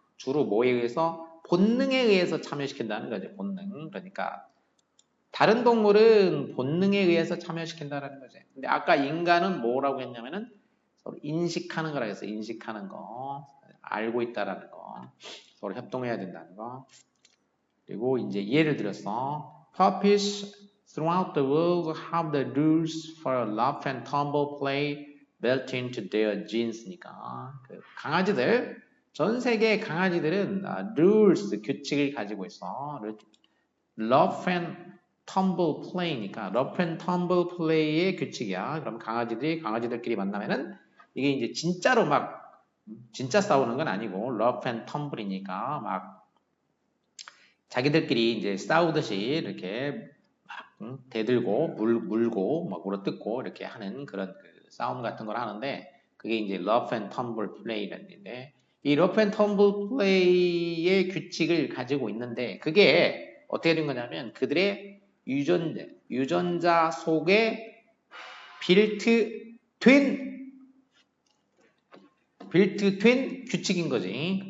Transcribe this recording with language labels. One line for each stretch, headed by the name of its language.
Korean: 주로 뭐에 의해서 본능에 의해서 참여시킨다는 거죠. 본능. 그러니까 다른 동물은 본능에 의해서 참여시킨다는 거지. 근데 아까 인간은 뭐라고 했냐면은 서로 인식하는 거라 해서 인식하는 거, 알고 있다라는 거, 서로 협동해야 된다는 거. 그리고 이제 예를 들어서
English: puppies throughout the world have the rules for rough and tumble play built into their genes니까
Korean: 그 강아지들 전 세계 강아지들은 rules 규칙을 가지고 있어. rough and tumble play니까 rough and tumble play의 규칙이야. 그럼 강아지들끼리 만나면은 이게 이제 진짜로 막 진짜 싸우는 건 아니고 rough and tumble이니까 막 자기들끼리 이제 싸우듯이 이렇게 막 대들고 물고 막 물어뜯고 이렇게 하는 그런 그 싸움 같은 걸 하는데 그게 이제 rough and tumble play라는 건데 이 rough and tumble play의 규칙을 가지고 있는데 그게 어떻게 된 거냐면 그들의 유전자 속에 빌트된 규칙인 거지.